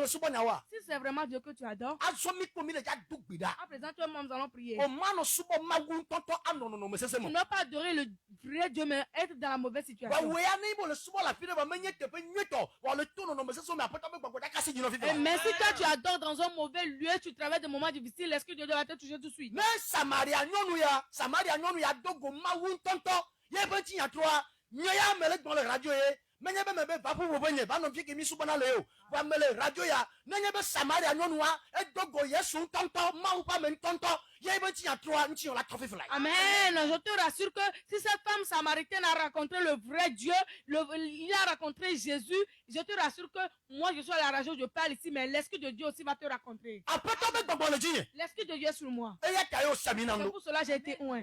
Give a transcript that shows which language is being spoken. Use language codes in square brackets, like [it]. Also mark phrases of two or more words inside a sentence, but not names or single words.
[fr] Si c'est vraiment Dieu que tu adores, à présent, toi et moi, nous allons prier. Tu n'as pas adorer le vrai Dieu, mais être dans la mauvaise situation. Mais si toi tu adores dans un mauvais lieu, tu travailles des moments difficiles, l'Esprit de Dieu va te toucher tout de suite. Mais [ee] Samaria nyɔnu ya dogo mawu ntɔntɔ ye be ti nyatroa nye ya me le gbɔ le radio ye menye be me be va ƒoƒo be nye va nɔ fi ke mi subɔna le o va me le radio ya nenye be Samaria nyɔnua edogo Yesu ntɔntɔ mawu ƒe ame ntɔntɔ ye be ti nyatroa ŋuti la tɔfi fila. Amen. [fr] Je te rassure que si cette femme samaritaine a rencontré le vrai Dieu, il a rencontré Jésus, je te rassure que moi je suis à la radio, je parle ici, mais l'Esprit de Dieu aussi va te rencontrer. L'Esprit de Dieu est sur moi. C'est pour cela que j'ai été oint.